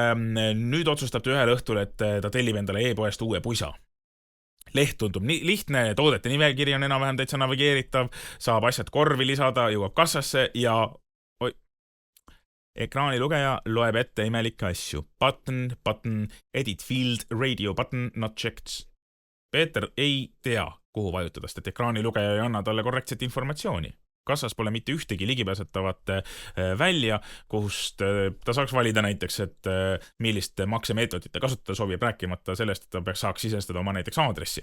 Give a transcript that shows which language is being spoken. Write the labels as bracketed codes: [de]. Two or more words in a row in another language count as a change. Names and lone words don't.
[et] Nüüd otsustab ta ühel õhtul, et ta tellib endale e-poest uue pusa. Leht tundub nii lihtne, toodete nimekiri on enam-vähem täitsa navigeeritav, saab asjad korvi lisada, jõuab kassasse ja ekraanilugeja loeb ette imelikke asju. [en] Button, edit field, radio button, not checked. [et] Peeter ei tea, kuhu vajutada, sest et ekraanilugeja ei anna talle korrektset informatsiooni. Kassas pole mitte ühtegi ligipääsetavat välja, kust ta saaks valida näiteks, et millist maksemeetodit ta kasutada soovib, rääkimata sellest, et ta saaks sisestada oma näiteks aadressi.